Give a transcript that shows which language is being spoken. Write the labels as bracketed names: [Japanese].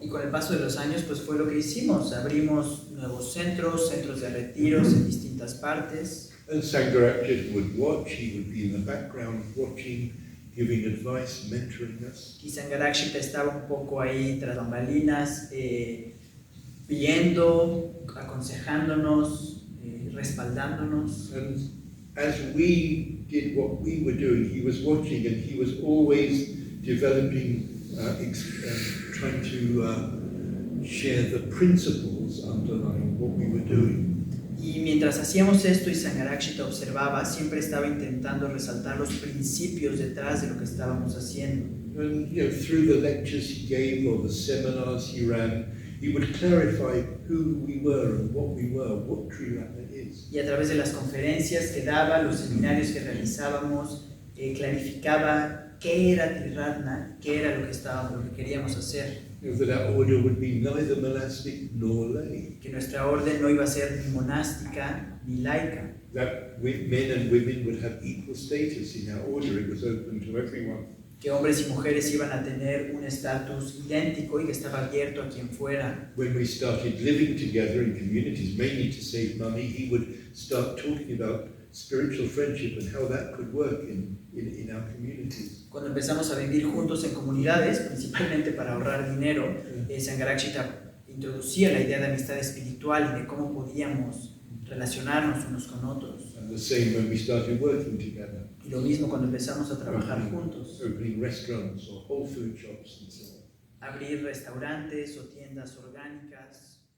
[Spanish] Y con el paso de los años, pues fue lo que hicimos. Abrimos nuevos centros de retiros en distintas partes. [English] And Sangharakshita would watch. He would be in the background watching, giving advice, mentoring us. [Spanish] Y Sangharakshita estaba un poco ahí tras bambalinas, viendo, aconsejándonos, respaldándonos. [English] And as we did what we were doing, he was watching, and he was always developing, trying to share the principles underlying what we were doing. [Spanish] Y mientras hacíamos esto y Sangharakshita observaba, siempre estaba intentando resaltar los principios detrás de lo que estábamos haciendo. [English] And through the lectures he gave or the seminars he ran, he would clarify who we were and what we were, what Triratna is. [Spanish] Y a través de las conferencias que daba, los seminarios que realizábamos, clarificaba qué era Triratna, qué era lo que queríamos hacer. [English] That our order would be neither monastic nor lay. [Spanish] Que nuestra orden no iba a ser ni monástica ni laica. [English] That men and women would have equal status in our order. It was open to everyone. [Spanish] que hombres y mujeres iban a tener un estatus idéntico y que estaba abierto a quien fuera. [English] When we started living together in communities, mainly to save money, he would start talking about spiritual friendship and how that could work in our communities. [Spanish] Cuando empezamos a vivir juntos en comunidades, principalmente para ahorrar dinero, Sangharakshita introducía la idea de amistad espiritual y de cómo podíamos relacionarnos unos con otros. [English] And the same when we started working together. [Spanish] Y lo mismo cuando empezamos a trabajar juntos. [English] Opening restaurants or whole food shops and so on. [Spanish] Abrir restaurantes o tiendas orgánicas.